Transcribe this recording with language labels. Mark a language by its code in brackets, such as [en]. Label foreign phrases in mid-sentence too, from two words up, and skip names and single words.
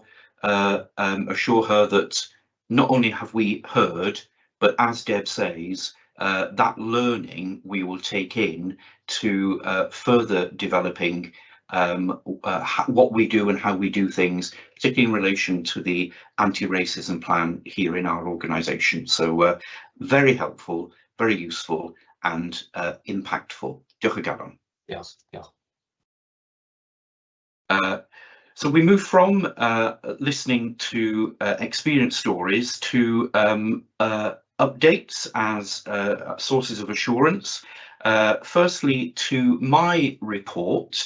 [en] her that not only have we heard, but as Deb says, that learning we will take in to further developing what we do and how we do things, particularly in relation to the anti-racism plan here in our organisation. So very helpful, very useful and impactful. [cy] Diolch o galon. [en] Yes, yeah. So we move from listening to experience stories to updates as sources of assurance. Firstly, to my report.